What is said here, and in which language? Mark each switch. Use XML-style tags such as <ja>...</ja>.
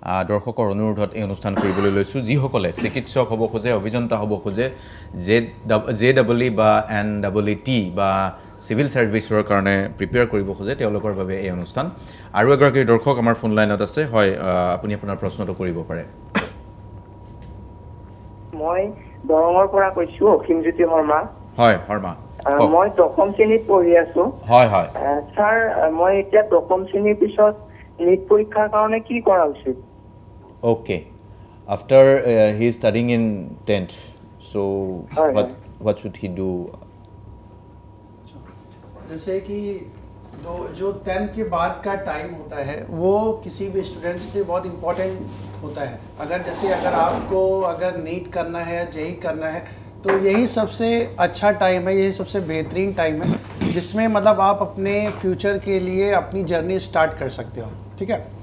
<as>দৰ্শকৰ অনুৰোধত এই অনুষ্ঠান কৰিবলৈ লৈছোঁ যিসকলে চিকিৎসক হ'ব খোজে অভিযন্তা হ'ব খোজে JEE বা NEET বা চিভিল ছাৰ্ভিচৰ কাৰণে প্ৰিপেয়াৰ কৰিব খোজে তেওঁলোকৰ বাবে এই অনুষ্ঠান আৰু এগৰাকী দৰ্শক আমাৰ ফোন লাইনত আছে হয় আপুনি আপোনাৰ প্ৰশ্নটো কৰিব পাৰে মই দৰঙৰ পৰা কৈছোঁ অসীমজ্যোতি শৰ্মা হয় শৰ্মা মই দশম শ্ৰেণীত পঢ়ি আছোঁ হয় হয় ছাৰ মই এতিয়া দশম শ্ৰেণীৰ পিছত নিট পৰীক্ষাৰ কাৰণে কি কৰা উচিত</as> <en>Okay. After he is studying in 10th, so what should he do?</en> <hi>जैसे कि जो 10th के बाद का टाइम होता है वो किसी भी स्टूडेंट्स के लिए बहुत इम्पोर्टेंट होता है अगर आपको नीट करना है या JEE करना है तो यही सबसे अच्छा टाइम है यही सबसे बेहतरीन टाइम है जिसमें मतलब आप अपने फ्यूचर के लिए अपनी जर्नी स्टार्ट कर सकते हो ठीक है</hi>